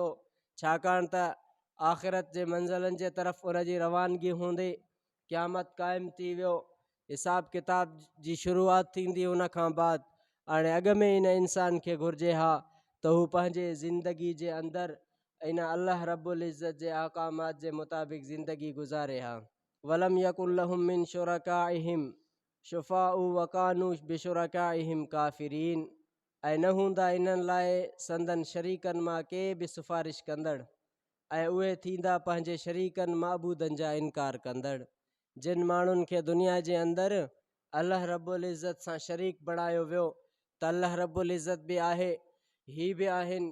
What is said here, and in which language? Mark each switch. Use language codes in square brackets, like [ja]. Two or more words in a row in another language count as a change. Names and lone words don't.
[sd] छाकाणि त आख़िरत जे मंज़िलनि जे तरफ़ उनजी रवानगी हूंदी। क़यामत क़ाइमु थी वियो, हिसाब किताब जी शुरूआति थींदी। उन खां बाद हाणे अॻ में इन इंसान खे घुरिजे हा त हू पंहिंजे ज़िंदगी जे अंदरि इन अल्लाह [ar] رب العزة [sd] जे अहकामात जे मुताबिक़ ज़िंदगी गुज़ारे हा। [ar] ولم يكن لهم من شركائهم شفعاء وكانوا بشركائهم كافرين, [sd] ऐं न हूंदा इन्हनि लाइ संदन शरीकनि मां के बि सिफ़ारिश कंदड़, ऐं उहे थींदा पंहिंजे शरीकनि माबूदनि जा इनकार कंदड़। जिन माण्हुनि खे दुनिया जे अंदरि अल्लाह [ar] رب العزة [sd] सां शरीक बणायो वियो त अल्लाह [ar] رب العزة [sd] बि आहे, ही बि आहिनि,